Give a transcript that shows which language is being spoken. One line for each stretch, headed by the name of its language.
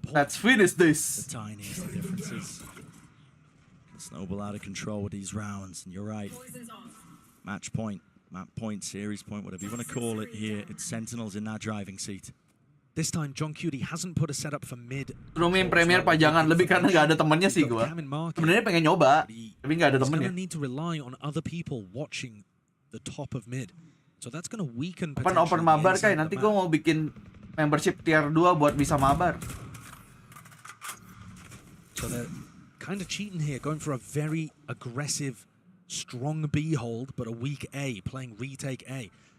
English: Let's finish this. The tiniest of differences. Snowball out of control with these rounds, and you're right. Match point, map point, series point, whatever you want to call it here. It's Sentinels in that driving seat. This time, John Cutie hasn't put a setup for mid.
Indonesian: Romain Premier pajangan lebih karena nggak ada temennya sih gua. Sebenarnya pengen nyoba, tapi nggak ada temennya.
English: Need to rely on other people watching the top of mid. So that's going to weaken.
Indonesian: Open mabar kayak nanti gua mau bikin membership tier 2 buat bisa mabar.
English: So they're kind of cheating here, going for a very aggressive, strong B hold, but a weak A, playing retake A.